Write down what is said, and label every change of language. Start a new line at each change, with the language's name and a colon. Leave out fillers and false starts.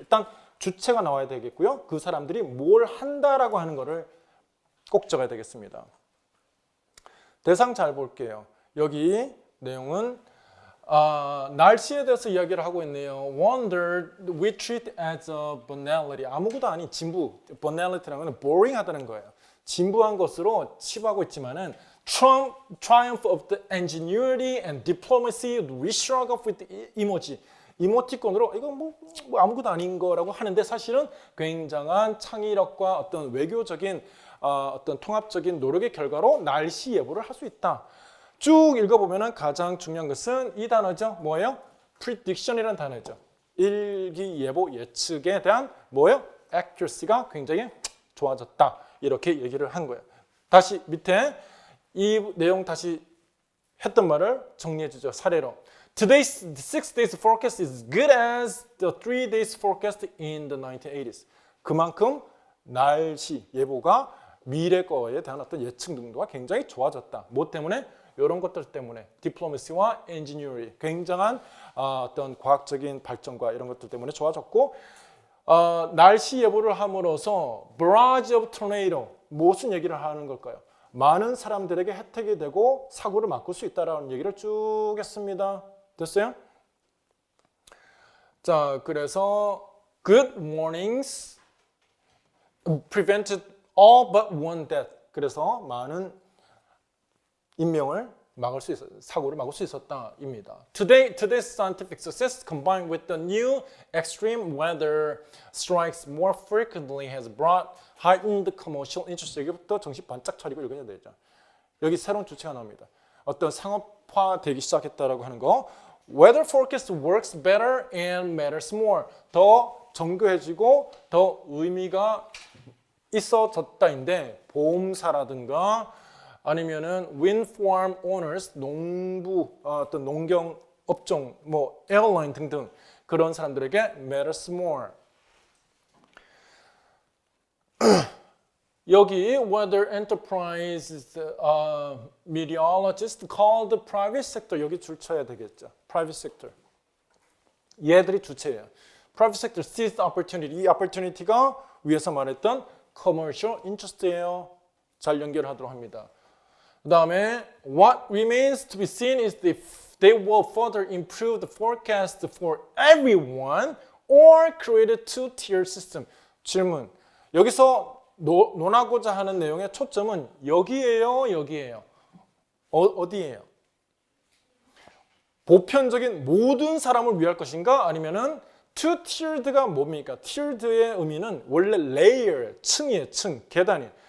Korean: 일단 주체가 나와야 되겠고요. 그 사람들이 뭘 한다라고 하는 거를 꼭 적어야 되겠습니다. 대상 잘 볼게요. 여기 내용은 날씨에 대해서 이야기를 하고 있네요.
English: Wonder we treat as a banality.
Korean: 아무것도 아닌 진부. banality라는 건 boring하다는 거예요. 진부한 것으로 칩하고 있지만은
English: triumph of the ingenuity and diplomacy we struggle with the emoji.
Korean: 이모티콘으로 이거 뭐 아무것도 아닌 거라고 하는데 사실은 굉장한 창의력과 어떤 외교적인 어떤 통합적인 노력의 결과로 날씨 예보를 할 수 있다. 쭉 읽어보면 가장 중요한 것은 이 단어죠. 뭐예요? prediction이라는 단어죠. 일기예보 예측에 대한 뭐예요? accuracy가 굉장히 좋아졌다. 이렇게 얘기를 한 거예요. 다시 밑에 이 내용 다시 했던 말을 정리해 주죠. 사례로.
English: Today's 6 days forecast is good as the 3 days forecast in the 1980s.
Korean: 그만큼 날씨 예보가 미래 거에 대한 어떤 예측 능도가 굉장히 좋아졌다. 뭐 때문에? 이런 것들 때문에 디플로마시와 엔지니어링 굉장한 어떤 과학적인 발전과 이런 것들 때문에 좋아졌고 날씨 예보를 함으로써
English: barrage of tornado
Korean: 무슨 얘기를 하는 걸까요? 많은 사람들에게 혜택이 되고 사고를 막을 수 있다라는 얘기를 쭉 했습니다. 됐어요? 자, 그래서
English: good warnings prevented all but one death.
Korean: 그래서 많은 인명을 막을 수 있었, 사고를 막을 수 있었다입니다.
English: Today's scientific success combined with the new extreme weather strikes more frequently has brought heightened commercial interest.
Korean: 여기부터 정신 반짝 차리고 읽어야 되죠. 여기 새로운 주체가 나옵니다. 어떤 상업화되기 시작했다라고 하는 거.
English: Weather forecast works better and matters more.
Korean: 더 정교해지고 더 의미가 있어졌다인데 보험사라든가 아니면은
English: wind farm owners,
Korean: 농부, 어떤 농경 업종, 뭐 에어라인 등등 그런 사람들에게
English: matters more.
Korean: 여기
English: weather enterprise meteorologist called private sector
Korean: 여기 줄 쳐야 되겠죠. private sector. 얘들이 주체예요.
English: private sector seized opportunity.
Korean: 이 opportunity가 위에서 말했던 commercial interest예요. 잘 연결하도록 합니다. 그 다음에
English: what remains to be seen is if they will further improve the forecast for everyone or create a two-tier system.
Korean: 질문. 여기서 논하고자 하는 내용의 초점은 여기에요, 여기에요. 어디에요? 보편적인 모든 사람을 위할 것인가? 아니면은 two-tiered가 뭡니까? tiered의 의미는 원래 layer, 층이에요, 층, 계단이에요.